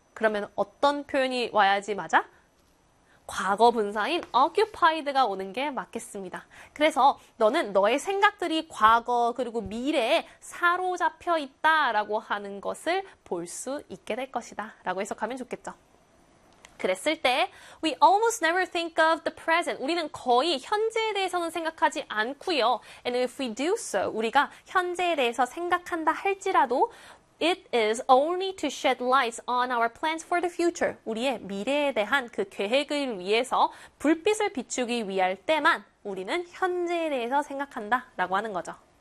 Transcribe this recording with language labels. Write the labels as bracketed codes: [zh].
[ko] 그러면 어떤 표현이 와야지 맞아? 과거 분사인 occupied가 오는 게 맞겠습니다. 그래서 너는 너의 생각들이 과거 그리고 미래에 사로잡혀 있다라고 하는 것을 볼수 있게 될 것이다 라고 해석하면 좋겠죠. 그랬을 때 [en] we almost never think of the present. [ko] 우리는 거의 현재에 대해서는 생각하지 않고요. [en] And if we do so, [ko] 우리가 현재에 대해서 생각한다 할지라도 [en] It is only to shed light on our plans for the future. [ko] 우리의 미래에 대한 그 계획을 위해서 불빛을 비추기 위할 때만 우리는 현재에 대해서 생각한다 라고 하는 거죠.